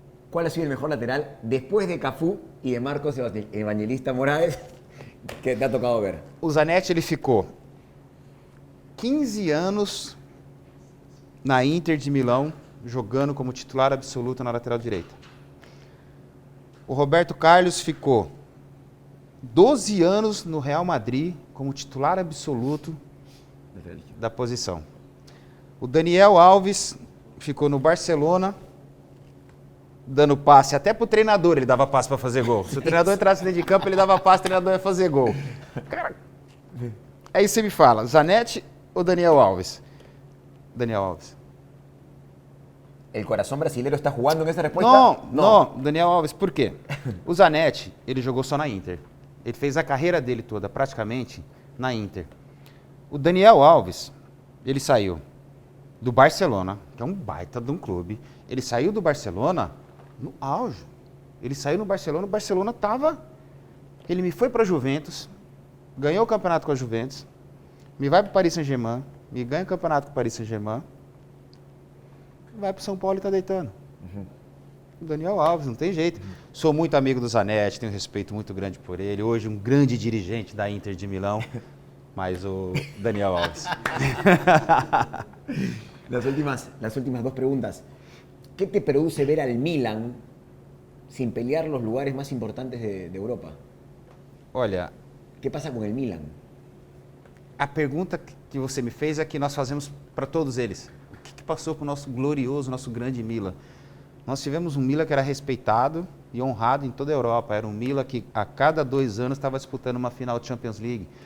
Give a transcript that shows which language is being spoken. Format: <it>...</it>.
<es>¿Cuál ha sido el mejor lateral después de Cafú y de Marcos Evangelista Moraes que te ha tocado ver?</es> <pt>O Zanetti ele ficou 15 anos na Inter de Milão, jogando como titular absoluto na lateral direita. O Roberto Carlos ficou 12 anos no Real Madrid como titular absoluto da posição. O Daniel Alves ficou no Barcelona, dando passe até pro treinador, ele dava passe para fazer gol. Se o treinador entrasse dentro de campo, ele dava passe, o treinador ia fazer gol. Cara, aí você me fala, Zanetti ou Daniel Alves? Daniel Alves. ¿El corazón brasilero está jugando en esa respuesta? Não, Daniel Alves, por quê? O Zanetti, ele jogou só na Inter. Ele fez a carreira dele toda, praticamente, na Inter. O Daniel Alves, ele saiu do Barcelona, que é um baita de um clube. Ele saiu do Barcelona no auge. Ele saiu no Barcelona, o Barcelona estava... Ele me foi para a Juventus, ganhou o campeonato com a Juventus, me vai para o Paris Saint-Germain, me ganha o campeonato com o Paris Saint-Germain, vai para o São Paulo e está deitando. O Daniel Alves, não tem jeito. Sou muito amigo do Zanetti, tenho um respeito muito grande por ele. Hoje um grande dirigente da Inter de Milão, mas o Daniel Alves.</pt> <es>Las últimas dos preguntas. ¿Qué te produce ver al Milan sin pelear los lugares más importantes de Europa?</es> <pt>Olha,</pt> <es>¿Qué pasa con el Milan?</es> <pt>a pergunta que você me fez é que nós fazemos para todos eles. O que passou com o nosso glorioso, nosso grande Milan? Nós tivemos um Milan que era respeitado e honrado em toda a Europa. Era um Milan que a cada 2 anos estava disputando uma final de Champions League.</pt>